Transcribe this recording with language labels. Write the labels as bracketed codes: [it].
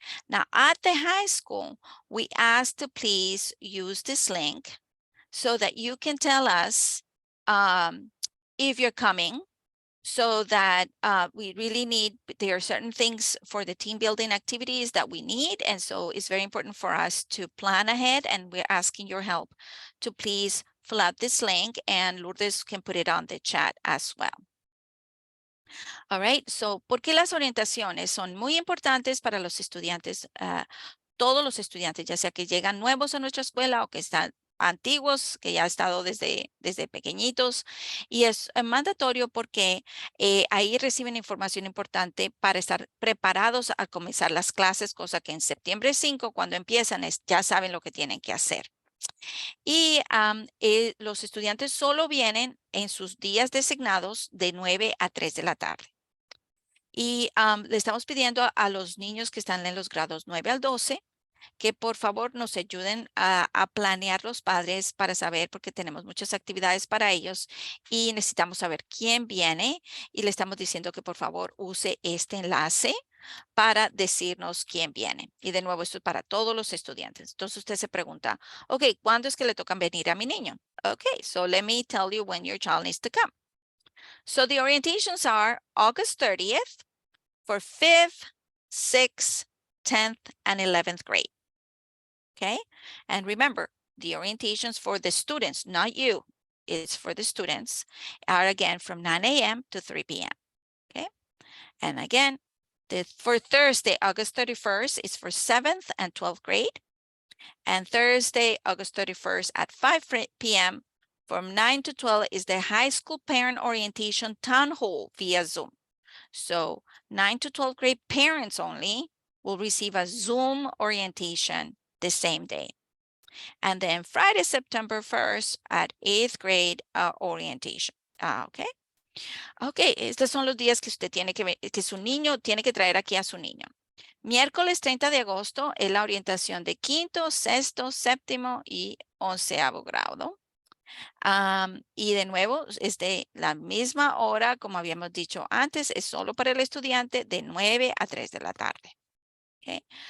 [en] Now at the high school, we ask to please use this link so that you can tell us if you're coming, so that we really need, there are certain things for the team building activities that we need. And so it's very important for us to plan ahead, and we're asking your help to please fill out this link, and Lourdes can put it on the chat as well. All right, so, [es] ¿por qué las orientaciones son muy importantes para los estudiantes? Todos los estudiantes, ya sea que llegan nuevos a nuestra escuela o que están antiguos, que ya han estado desde pequeñitos, y es mandatorio porque ahí reciben información importante para estar preparados a comenzar las clases, cosa que en septiembre 5, cuando empiezan, ya saben lo que tienen que hacer. Y los estudiantes solo vienen en sus días designados de 9 a 3 de la tarde. Y le estamos pidiendo a los niños que están en los grados 9 al 12 que por favor nos ayuden a planear los padres para saber, porque tenemos muchas actividades para ellos y necesitamos saber quién viene y le estamos diciendo que por favor use este enlace para decirnos quién viene. Y de nuevo, esto es para todos los estudiantes. Entonces usted se pregunta, ok, ¿cuándo es que le tocan venir a mi niño? [en] Okay, so let me tell you when your child needs to come. So the orientations are August 30th for 5th, 6th, 10th, and 11th grade. Okay, and remember, the orientations for the students, not you, it's for the students, are again from 9 a.m. to 3 p.m. Okay, and again, for Thursday, August 31st is for 7th and 12th grade, and Thursday, August 31st at 5 p.m. from 9 to 12 is the high school parent orientation town hall via Zoom. So 9 to 12th grade parents only will receive a Zoom orientation the same day. And then Friday, September 1st at 8th grade orientation. Okay. [es] Ok, estos son los días que usted tiene que su niño tiene que traer aquí a su niño. Miércoles 30 de agosto es la orientación de quinto, sexto, séptimo y 11º grado. Y de nuevo, es de la misma hora, como habíamos dicho antes, es solo para el estudiante de 9 a 3 de la tarde. Okay.